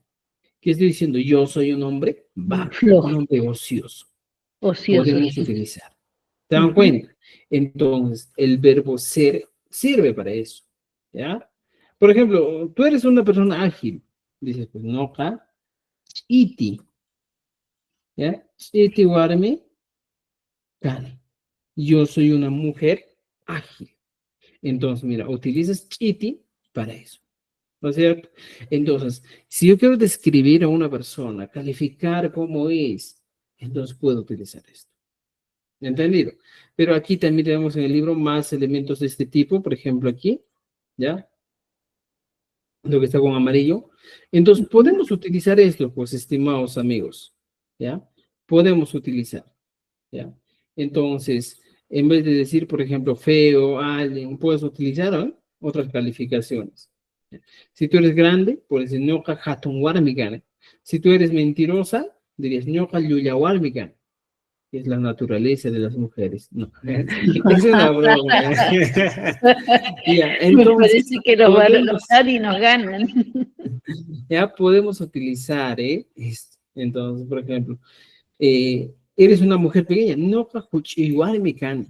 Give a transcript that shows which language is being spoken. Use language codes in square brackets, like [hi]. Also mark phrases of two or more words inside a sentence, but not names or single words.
[es] ¿Qué estoy diciendo? Yo soy un hombre vago, un Flojo, hombre ocioso. ocioso, Podemos sí. utilizar. ¿Se dan Ujú. cuenta? Entonces, el verbo ser sirve para eso. ¿Ya? Por ejemplo, tú eres una persona ágil. Dices, pues, [qu] noja, iti. ¿Ya? Iti warmi, kani. [es] Yo soy una mujer ágil. Entonces, mira, utilizas iti para eso. ¿No es cierto? Entonces, si yo quiero describir a una persona, calificar cómo es, entonces puedo utilizar esto. ¿Entendido? Pero aquí también tenemos en el libro más elementos de este tipo, por ejemplo aquí, ¿ya? Lo que está con amarillo. Entonces, Ujú. podemos utilizar esto, pues, estimados amigos, ¿ya? Podemos utilizar, ¿ya? Entonces, en vez de decir, por ejemplo, feo, alguien, puedes utilizar, ¿eh? Otras calificaciones. Si tú eres grande, puedes decir, [qu] ñoqa hatun warmi. [es] Si tú eres mentirosa, dirías, [qu] ñoqa llulla warmi. [es] Es la naturaleza de las mujeres. No, es una broma. Ya, Me entonces, parece que nos van a podemos, enojar y nos ganan. ya podemos utilizar, esto. Entonces, por ejemplo, eres una mujer pequeña, no igual me can.